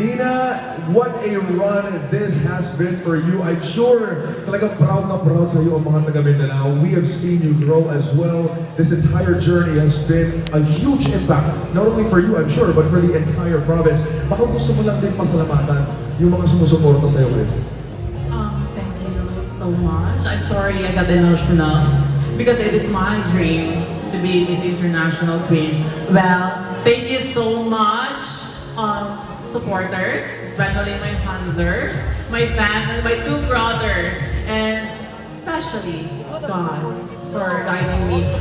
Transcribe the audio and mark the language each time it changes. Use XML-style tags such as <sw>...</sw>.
<en>Nina, what a run this has been for you.</en> <tl>I'm sure talagang proud na proud sa iyo ang mga taga Mindanao.</tl> <en>We have seen you grow as well. This entire journey has been a huge impact, not only for you, I'm sure, but for the entire province.</en> <tl>Baka gusto mo lang din pasalamatan yung mga sumusuporta sa iyo.</tl> <en>Thank you so much. I'm sorry I got emotional because it is my dream to be Miss International Queen. Well, thank you so much, supporters, especially my handlers, my fans, and my two brothers, and especially God for guiding me.</en>